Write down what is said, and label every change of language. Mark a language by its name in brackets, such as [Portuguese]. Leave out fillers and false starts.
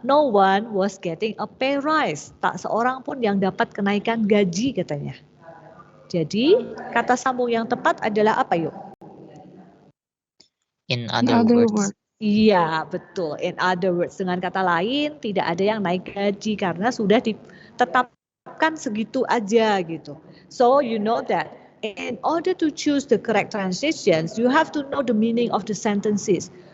[English] No one was getting a pay rise. [Indonesian] Tak seorang pun yang dapat kenaikan gaji katanya. Jadi kata sambung yang tepat adalah apa yuk? [English] In other words. [Indonesian] Iya, betul. [English] In other words, [Indonesian] dengan kata lain tidak ada yang naik gaji karena sudah ditetapkan segitu aja gitu. [English] So you know that in order to choose the correct translations, you have to know the meaning of the sentences.